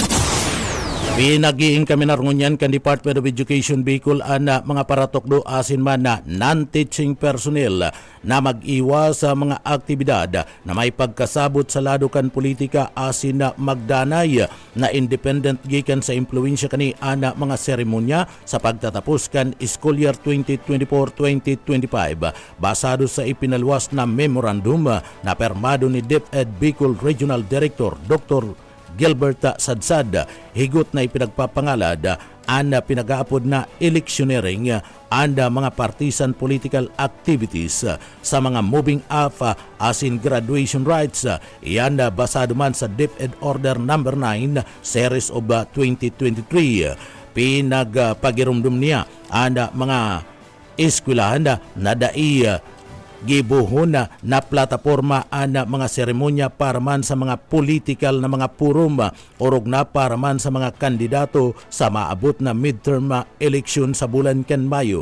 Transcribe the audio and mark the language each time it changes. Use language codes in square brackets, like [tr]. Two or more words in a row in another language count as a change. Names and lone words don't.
[bik] Pinagiing kami narungunyan kan Department of Education Bicol na mga paratokdo asin man na [en] non-teaching personnel [bik] na mag-iwas sa mga aktibidad na may pagkasabot sa lado kan politika asin na magdanay na independent gikan sa impluensya kani ana mga seremonya sa pagtatapos kan [en] school year [bik] 2024-2025 basado sa ipinalwas na memorandum na permado ni DepEd Bicol Regional Director Dr. Gilbert Sadsad, higot na ipinagpapangalad ana pinag-aapod na electioneering anda mga [en] partisan political activities [bik] sa mga [en] moving up [bik] as in [en] graduation rights. [bik] Iyan basado man sa DepEd Order No. 9 Series of 2023. Pinagpagirumdum niya anda mga eskwelahan na dai gibuhon na plataporma ana mga seremonya para man sa mga political na mga purum orog na para man sa mga kandidato sa maabot na [en] midterm election [bik] sa bulan kan Mayo.